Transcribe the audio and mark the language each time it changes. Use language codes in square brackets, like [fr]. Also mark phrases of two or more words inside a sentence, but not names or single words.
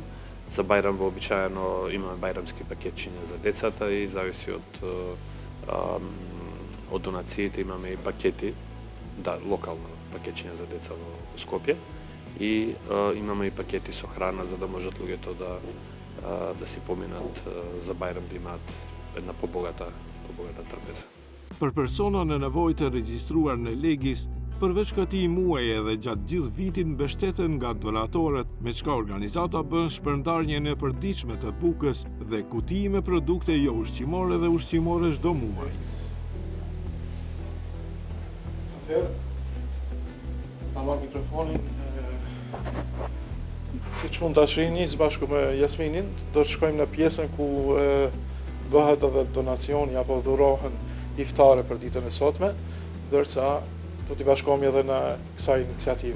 [mk] За Бајрам вообичаено имаме бајрамски пакетчиња за децата и зависи од донациите имаме и пакети, локално пакетчиња за деца во Скопје и имаме и пакети со храна за да можат луѓето да си поминат за Бајрам да имаат една побогата трапеза. [sq] Për persona në nevojë të regjistruar në Legis, përveç këtij muaji edhe gjatë gjithë vitin mbështeten nga donatorët, me çka organizata bën shpërndarje në përditshme të bukës dhe kuti me produkte jo ushqimore dhe ushqimore çdo muaj. Atëherë, ta marr mikrofonin, siç mund ta shihni bashkë me Jasminin, do të shkojmë në pjesën ku bëhet edhe donacioni apo dhurohen iftare për ditën e sotme, ndërsa do t'i bashkohemi edhe në kësaj iniciative.